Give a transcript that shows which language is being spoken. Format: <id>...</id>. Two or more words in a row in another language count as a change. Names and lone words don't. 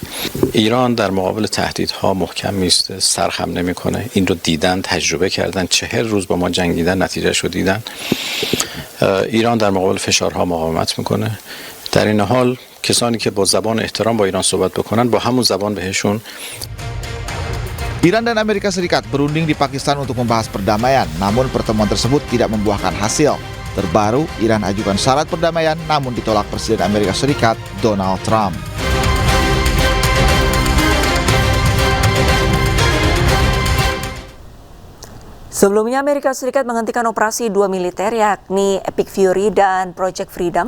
<fa>ایران در مقابل تهدیدها محکم میسته، سرخم نمیکنه. این رو دیدن، تجربه کردن، 40 روز با ما جنگیدن، نتیجه‌اش رو دیدن. ایران در مقابل فشارها مقاومت میکنه. در این حال کسانی که با زبان احترام با ایران صحبت بکنن با همون زبان بهشون.</fa> <id>Iran dan Amerika Serikat berunding di Pakistan untuk membahas perdamaian, namun pertemuan tersebut tidak membuahkan hasil. Terbaru, Iran ajukan syarat perdamaian namun ditolak Presiden Amerika Serikat Donald Trump. Sebelumnya, Amerika Serikat menghentikan operasi dua militer yakni Epic Fury dan Project Freedom.</id>